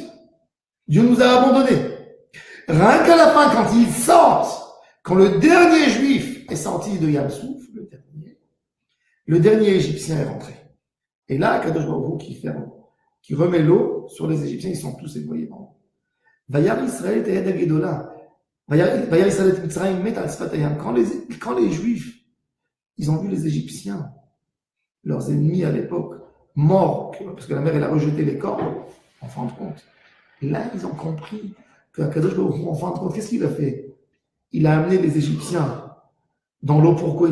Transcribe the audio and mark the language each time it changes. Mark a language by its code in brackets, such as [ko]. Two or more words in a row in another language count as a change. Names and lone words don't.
[fr] Dieu nous a abandonnés. Rien qu'à la fin, quand ils sortent, quand le dernier juif est sorti de Yam-Souf, le dernier égyptien est rentré. Et là, [he] קדוש ברוך הוא [fr] qui remet l'eau sur les Égyptiens, ils sont tous éloignés dans l'eau. [he] וירא ישראל את יד גדולה. וירא ישראל את מצרים מת על שפת הים. [fr] Quand les juifs, ils ont vu les Égyptiens, leurs ennemis à l'époque, morts, parce que la mer, elle a rejeté les corps, en fin de compte. Et là, ils ont compris que [he] קדוש ברוך הוא, [fr] en fin de compte, qu'est-ce qu'il a fait? Il a amené les Égyptiens dans l'eau. Pourquoi il les a amenés?